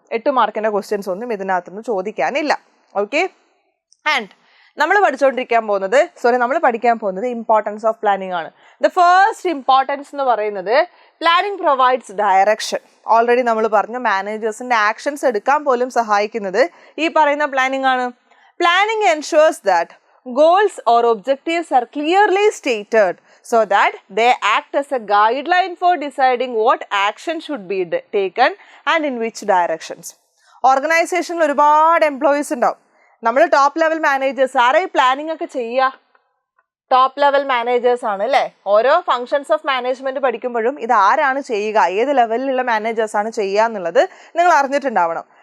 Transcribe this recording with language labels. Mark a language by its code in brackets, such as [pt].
[ml] 8 മാർക്കിൻ്റെ ക്വസ്റ്റ്യൻസ് ഒന്നും ഇതിനകത്തുനിന്ന് ചോദിക്കാനില്ല. ഓക്കെ. ആൻഡ് നമ്മൾ പഠിക്കാൻ പോകുന്നത് [en] importance of planning [ml] ആണ്. [en] the first importance [ml] എന്ന് പറയുന്നത് [en] Planning provides direction. [ml] ഓൾറെഡി നമ്മൾ പറഞ്ഞു മാനേജേഴ്സിൻ്റെ ആക്ഷൻസ് എടുക്കാൻ പോലും സഹായിക്കുന്നത് ഈ പറയുന്ന പ്ലാനിങ് ആണ്. [en] Planning ensures that goals or objectives are clearly stated so that they act as a guideline for deciding what action should be taken and in which directions. [ml] ഓർഗനൈസേഷനിൽ ഒരുപാട് എംപ്ലോയീസ് ഉണ്ടാവും. നമ്മൾ ടോപ്പ് ലെവൽ മാനേജേഴ്സ് ആരെ ഈ planning ഒക്കെ ചെയ്യുക? Top level managers ആണ് അല്ലേ? ഓരോ [en] functions of management [ml] പഠിക്കുമ്പോഴും ഇത് ആരാണ് ചെയ്യുക, ഏത് ലെവലിലുള്ള മാനേജേഴ്സ് ആണ് ചെയ്യുക എന്നുള്ളത് നിങ്ങൾ അറിഞ്ഞിട്ടുണ്ടാവണം.